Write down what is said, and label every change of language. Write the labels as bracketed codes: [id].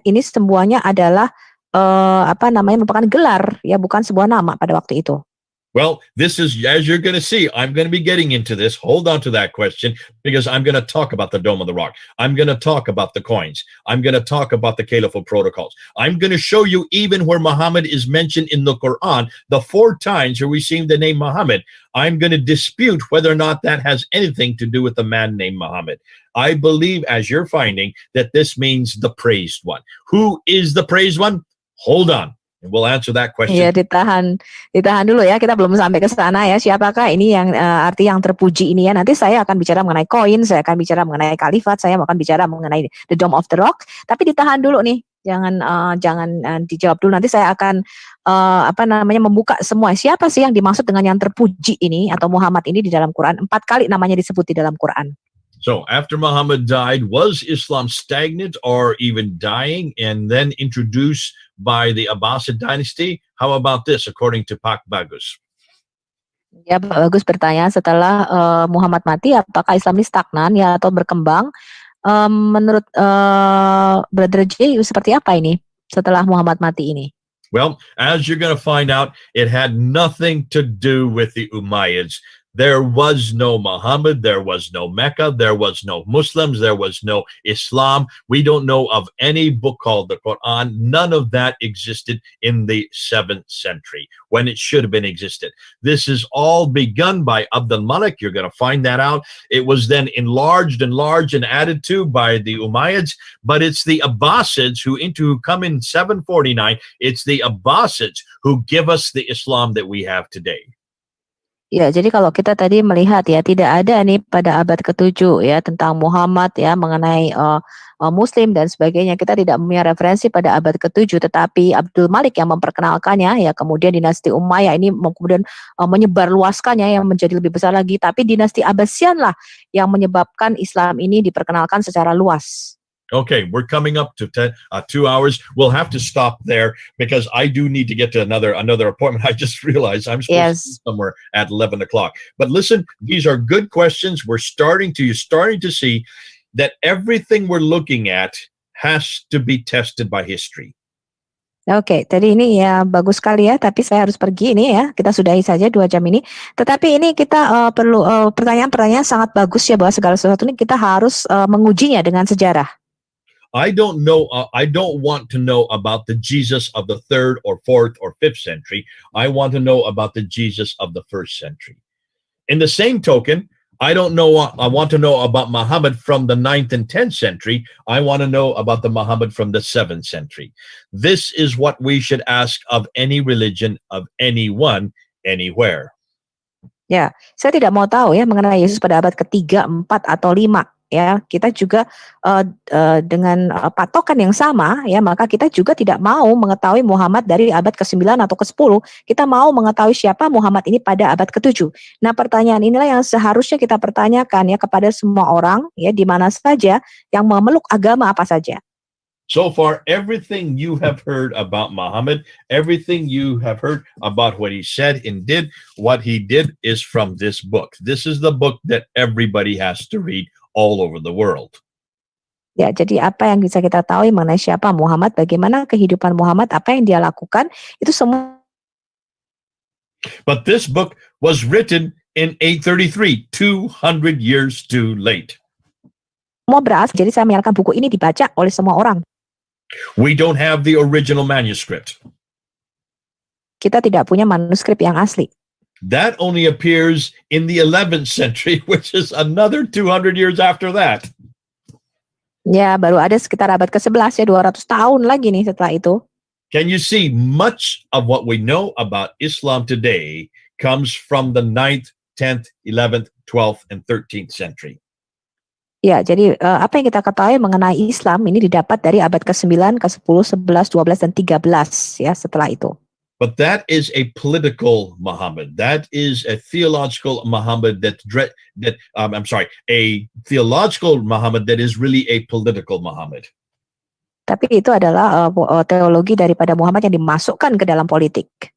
[id] Ini semuanya adalah merupakan gelar ya, bukan sebuah nama pada waktu itu. [en] Well, this is, as you're going to see, I'm going to be getting into this. Hold on to that question because I'm going to talk about the Dome of the Rock. I'm going to talk about the coins. I'm going to talk about the Caliphal protocols. I'm going to show you even where Muhammad is mentioned in the Quran, the 4 times where we see the name Muhammad. I'm going to dispute whether or not that has anything to do with the man named Muhammad. I believe, as you're finding, that this means the praised one. Who is the praised one? Hold on. And we'll answer that question. [id] Iya, ditahan dulu ya, kita belum sampai ke sana ya. Siapakah ini yang arti yang terpuji ini ya? Nanti saya akan bicara mengenai koin, saya akan bicara mengenai kalifat, saya akan bicara mengenai the Dome of the Rock. Tapi ditahan dulu nih, jangan dijawab dulu. Nanti saya akan membuka semua. Siapa sih yang dimaksud dengan yang terpuji ini atau Muhammad ini di dalam Quran? 4 kali namanya disebut di dalam Quran. [en] So after Muhammad died, was Islam stagnant or even dying and then introduced by the Abbasid dynasty? How about this, according to Pak Bagus? [id] Ya, Pak Bagus bertanya, setelah Muhammad mati, apakah Islam ini stagnan ya atau berkembang? Menurut Brother J, seperti apa ini setelah Muhammad mati ini? [en] Well, as you're going to find out, it had nothing to do with the Umayyads. There was no Muhammad, there was no Mecca, there was no Muslims, there was no Islam. We don't know of any book called the Quran. None of that existed in the 7th century when it should have been existed. This is all begun by Abdul Malik. You're going to find that out. It was then enlarged and added to by the Umayyads, but it's the Abbasids who come in 749. It's the Abbasids who give us the Islam that we have today. [id] Ya, jadi kalau kita tadi melihat ya, tidak ada nih pada abad ke-7 ya tentang Muhammad ya, mengenai Muslim dan sebagainya. Kita tidak punya referensi pada abad ke-7, tetapi Abdul Malik yang memperkenalkannya ya, kemudian dinasti Umayyah ini kemudian menyebarluaskannya yang menjadi lebih besar lagi, tapi dinasti Abbasian lah yang menyebabkan Islam ini diperkenalkan secara luas. [en] Okay, we're coming up to 2 hours. We'll have to stop there because I do need to get to another appointment. I just realized I'm supposed to be somewhere at 11 o'clock. But listen, these are good questions. You're starting to see that everything we're looking at has to be tested by history. [id] Oke, tadi ini ya bagus sekali ya, tapi saya harus pergi ini ya. Kita sudahi saja 2 jam ini. Tetapi ini kita perlu pertanyaan-pertanyaan sangat bagus ya, bahwa segala sesuatu ini kita harus mengujinya dengan sejarah. [en] I don't want to know about the Jesus of the 3rd or 4th or 5th century. I want to know about the Jesus of the 1st century. In the same token, I want to know about Muhammad from the 9th and 10th century. I want to know about the Muhammad from the 7th century. This is what we should ask of any religion, of anyone, anywhere. [id] Ya, saya tidak mau tahu ya mengenai Yesus pada abad ke-3, 4, atau 5. Ya, kita juga dengan patokan yang sama ya, maka kita juga tidak mau mengetahui Muhammad dari abad ke-9 atau ke-10. Kita mau mengetahui siapa Muhammad ini pada abad ke-7. Nah, pertanyaan inilah yang seharusnya kita pertanyakan ya kepada semua orang ya, di mana saja, yang memeluk agama apa saja. [en] So far, everything you have heard about Muhammad, everything you have heard about what he said and did, what he did is from this book. This is the book that everybody has to read all over the world. [id] Ya, jadi apa yang bisa kita tahu mengenai siapa Muhammad, bagaimana kehidupan Muhammad, apa yang dia lakukan, itu semua. [en] But this book was written in 833, 200 years too late. [id] Semua berasal, jadi saya menyarankan buku ini dibaca oleh semua orang. [en] We don't have the original manuscript. [id] Kita tidak punya manuskrip yang asli. [en] That only appears in the 11th century, which is another 200 years after that. [id] Ya, baru ada sekitar abad ke-11 ya, 200 tahun lagi nih setelah itu. [en] Can you see much of what we know about Islam today comes from the 9th, 10th, 11th, 12th, and 13th century. [id] Ya, jadi apa yang kita ketahui mengenai Islam ini didapat dari abad ke-9, ke-10, 11, 12, dan 13 ya setelah itu. [en] But that is a political Muhammad. That is a theological Muhammad a theological Muhammad that is really a political Muhammad. [id] Tapi itu adalah teologi daripada Muhammad yang dimasukkan ke dalam politik.